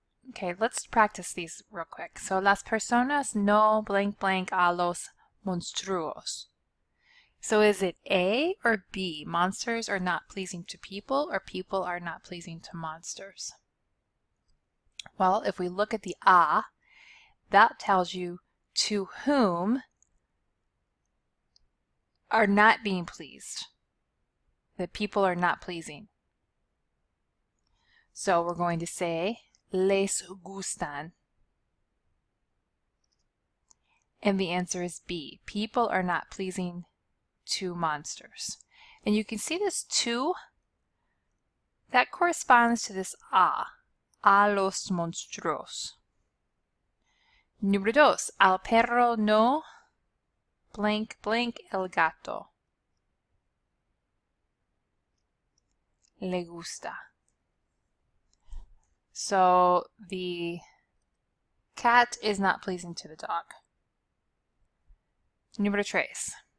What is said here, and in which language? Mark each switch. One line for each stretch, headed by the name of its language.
English: Okay, let's practice these real quick. So,
Spanish: las personas no blank blank a los monstruos.
English: So is it A or B? Monsters are not pleasing to people, or people are not pleasing to monsters? Well, if we look at the a, that tells you to whom are not being pleased. That people are not pleasing. So we're going to say
Spanish: les gustan.
English: And the answer is B. People are not pleasing to monsters. And you can see this to, that corresponds to this
Spanish: a los monstruos. Número dos, al perro no
English: blank blank
Spanish: el gato le gusta.
English: So the cat is not pleasing to the dog.
Spanish: Número tres.